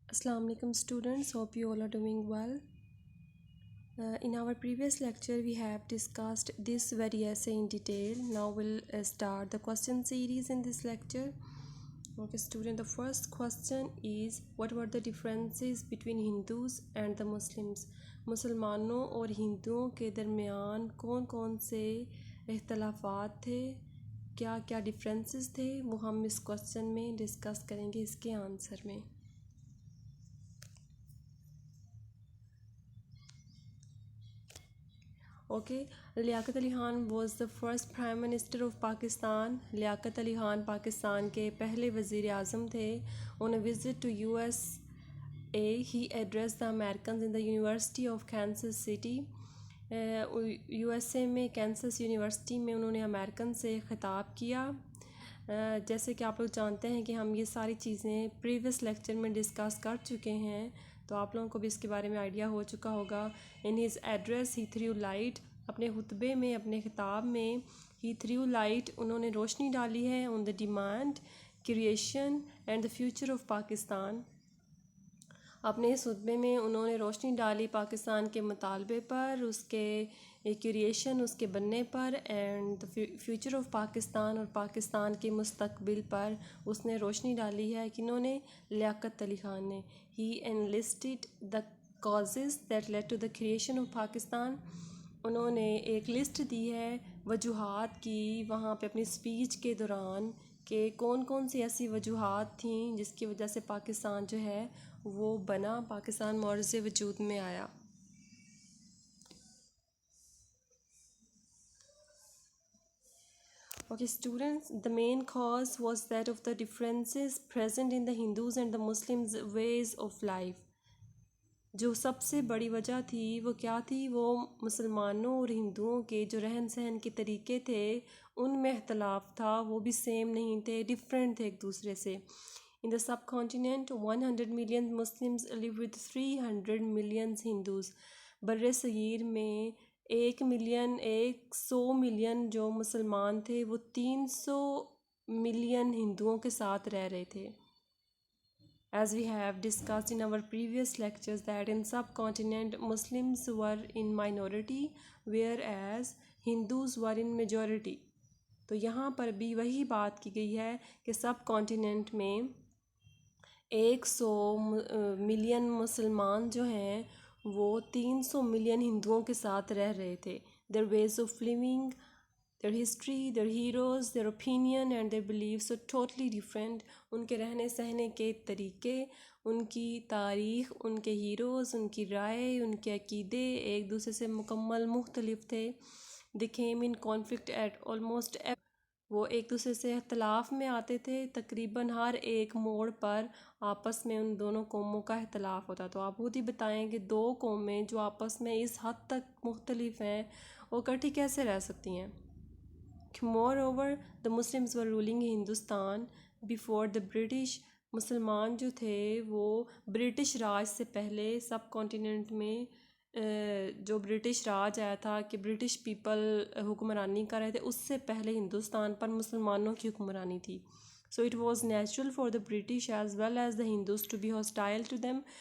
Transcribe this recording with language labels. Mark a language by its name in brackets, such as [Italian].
[English] Assalamu alaikum students, hope you all are doing well. In our previous lecture we have discussed this very essay in detail. Now we'll start the question series in this lecture. Okay student, the first question is, what were the differences between Hindus and the Muslims? [Urdu] مسلمانوں اور ہندوؤں کے درمیان کون کون سے اختلافات تھے، کیا کیا ڈفرینسز تھے، وہ ہم اس کوسچن میں ڈسکس کریں گے اس کے آنسر میں. [English] Okay, Liaquat Ali Khan was the first prime minister of Pakistan. [Urdu] Liaquat Ali Khan Pakistan کے پہلے وزیر اعظم تھے. [English] On a visit to U S A he address the Americans in the University of Kansas City. [Urdu] U S A میں کینسس یونیورسٹی میں انہوں نے امیریکن سے خطاب کیا. جیسے کہ آپ لوگ جانتے ہیں کہ ہم یہ ساری چیزیں پریویس لیکچر میں ڈسکس کر چکے ہیں، تو آپ لوگوں کو بھی اس کے بارے میں آئیڈیا ہو چکا ہوگا. [English] in his address he threw light, [Urdu] اپنے خطبے میں، اپنے خطاب میں [English] he threw light, [Urdu] انہوں نے روشنی ڈالی ہے [English] On the demand, creation and the future of Pakistan. [Urdu] اپنے اس خطبے میں انہوں نے روشنی ڈالی پاکستان کے مطالبے پر، اس کے کریشن، اس کے بننے پر، [English] and the future of Pakistan, [Urdu] اور پاکستان کے مستقبل پر اس نے روشنی ڈالی ہے. کنہوں نے؟ لیاقت علی خان نے. [English] He enlisted the causes that lead to the creation of Pakistan. [Urdu] انہوں نے ایک لسٹ دی ہے وجوہات کی وہاں پہ اپنی اسپیچ کے دوران، کہ کون کون سی ایسی وجوہات تھیں جس کی وجہ سے پاکستان جو ہے وہ بنا، پاکستان معرض وجود میں آیا. [English] Okay students, the main cause was that of the differences present in the Hindus and the Muslims ways of life. [Urdu] جو سب سے بڑی وجہ تھی وہ کیا تھی؟ وہ مسلمانوں اور ہندوؤں کے جو رہن سہن کے طریقے تھے ان میں اختلاف تھا، وہ بھی سیم نہیں تھے، ڈفرینٹ تھے ایک دوسرے سے. [English] In the subcontinent, 100 million Muslims live with 300 million Hindus. [Urdu] بر صغیر میں 100 ملین جو مسلمان تھے وہ 300 ملین ہندوؤں کے ساتھ رہ رہے تھے. [English] As we have discussed in our previous lectures that in subcontinent Muslims were in minority whereas Hindus were in majority. [Urdu] تو یہاں پر بھی وہی بات کی گئی ہے کہ سب کانٹیننٹ میں 100 ملین مسلمان جو ہیں وہ 300 ملین ہندوؤں کے ساتھ رہ رہے تھے. [English] Their ways of living, their history, their heroes, their opinion and their beliefs are totally different. [Urdu] ان کے رہنے سہنے کے طریقے، ان کی تاریخ، ان کے ہیروز، ان کی رائے، ان کے عقیدے ایک دوسرے سے مکمل مختلف تھے. [English] They came in conflict at almost [Urdu] وہ ایک دوسرے سے اختلاف میں آتے تھے. تقریباً ہر ایک موڑ پر آپس میں ان دونوں قوموں کا اختلاف ہوتا. تو آپ خود ہی بتائیں کہ دو قومیں جو آپس میں اس حد تک مختلف ہیں وہ اکٹھی کیسے رہ سکتی ہیں؟ [English] Moreover, the Muslims were ruling Hindustan before the British. [Urdu] مسلمان جو تھے وہ برٹش راج سے پہلے سب کانٹیننٹ میں جو برٹش راج آیا تھا کہ برٹش پیپل حکمرانی کر رہے تھے، اس سے پہلے ہندوستان پر مسلمانوں کی حکمرانی تھی. [English] So it was natural for the British as well as the Hindus to be hostile to them.